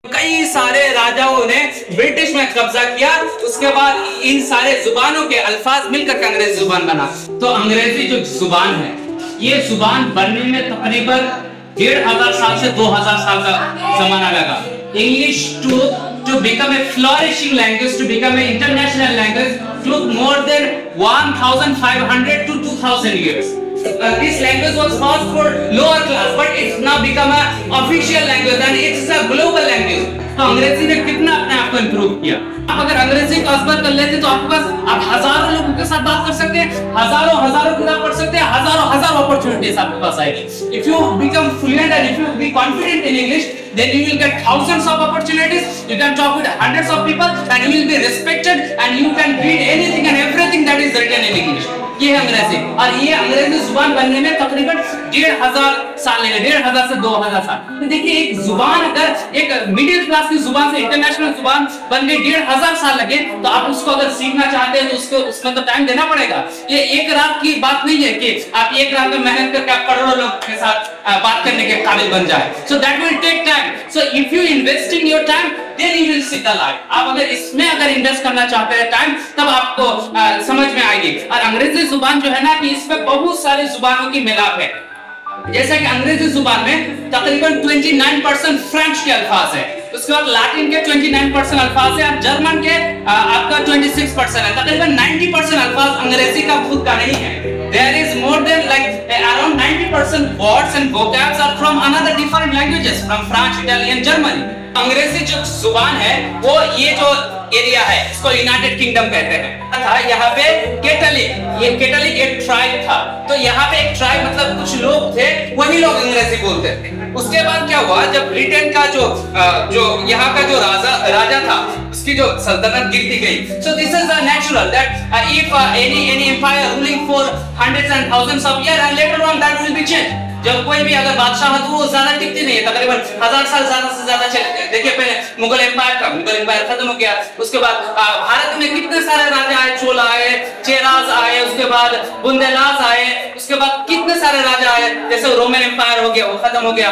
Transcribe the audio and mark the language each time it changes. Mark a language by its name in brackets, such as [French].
[Hindi] कई सारे राजाओं ने ब्रिटिश में कब्जा किया, उसके बाद इन सारे जुबानों के अल्फाज मिलकर के अंग्रेजी जुबान बना। तो अंग्रेजी जो जुबान है, ये जुबान बनने में तकरीबन 1500 साल से 2000 साल का जमाना लगा। [English] English to become a flourishing language, to become an international language, took more than 1500 to 2000 years. This language was first for lower class, but it's now become an official language and it's a global language. [Hindi] तो अंग्रेजी ने कितना अपने आप को improve किया। आप अगर अंग्रेजी का अजबर कर लेते तो आपके पास आप हजारों लोगों के साथ बात कर सकते हैं, हजारों किताब पढ़ सकते हैं, हजारों अपॉर्चुनिटीज आपके पास आएगी। [English] If you become fluent and if you be confident in English, then you will get thousands of opportunities. You can talk with hundreds of people and you will be respected and you can read anything and everything that is written in English. [Hindi] ये है अंग्रेजी, और ये अंग्रेजी जुबान बनने में तकरीबन 1500 साल लगे, 1500 से 2000 साल। तो देखिए, एक जुबान अगर एक मिडिल क्लास की जुबान से इंटरनेशनल जुबान बन गई 1500 साल लगे, तो आप उसको अगर सीखना चाहते हैं तो उसमें तो टाइम देना पड़ेगा। ये एक रात की बात नहीं है कि आप एक रात में मेहनत करके आप करोड़ों लोगों के साथ बात करने के काबिल बन जाए। [English] So that will take time. So if you invest in your time, then you will see the light. [Hindi] आप अगर इसमें अगर इन्वेस्ट करना चाहते हैं टाइम, तब आपको समझ में आएगी। और अंग्रेजी जुबान जो है ना, कि इसमें बहुत सारी जुबानों की मिलाप है। जैसा कि अंग्रेजी जुबान में तकरीबन 29% फ्रेंच के अल्फाज है, उसके बाद लैटिन के 29% अल्फाज है, और जर्मन के आपका 26% है। तकरीबन 90% अल्फाज अंग्रेजी का खुद का नहीं है। [English] There is more than like around 90% words and vocabs are from another different languages, from French, Italian, Germany. [Hindi] अंग्रेजी जो जुबान है, वो ये जो एरिया है, इसको यूनाइटेड किंगडम कहते हैं। था यहाँ पे केटलिक एक ट्राइब था, तो यहाँ पे एक ट्राइब मतलब कुछ लोग थे, वही लोग अंग्रेजी बोलते थे। उसके बाद क्या हुआ, जब ब्रिटेन का जो यहाँ का जो राजा था, उसकी जो सल्तनत गिरती गई। [English] So this is natural that if any empire ruling for hundreds and thousands of years and later on that will be changed. [Hindi] जब कोई भी अगर बादशाह है तो वो ज्यादा टिकती नहीं है, तकरीबन 1000 साल ज्यादा से ज्यादा चले। देखिए, पहले मुगल एम्पायर खत्म हो गया, उसके बाद भारत में कितने सारे राजा आए, चोला आए, चेराज आए, उसके बाद बुंदेलास आए, उसके बाद कितने सारे राजा आए, जैसे रोमन एम्पायर हो गया, वो खत्म हो गया।